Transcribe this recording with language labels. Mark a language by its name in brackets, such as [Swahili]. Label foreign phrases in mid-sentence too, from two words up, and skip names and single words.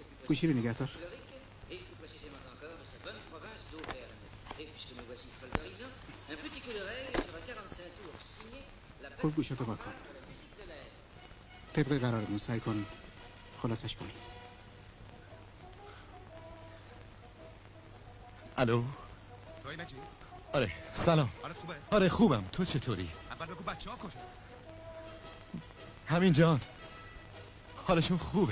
[Persian] گوشی رو نگه دار. [French] et tout précisément encore de sa bonne province d'Auvergne. Et puisque nous voici folgorisants, un petit coup d'oreille sur un 45 tours signé la [Persian] خوب گوشتو با کن. [French] de la musique de l'air. [Persian] طبق قرارمون سعی کن خلاصش کنی. الو توی مجید؟ آره سلام. حالت خوبه؟ آره خوبم. تو چطوری؟ اول بگو بچه ها کجا؟ همین جان حالشون خوبه.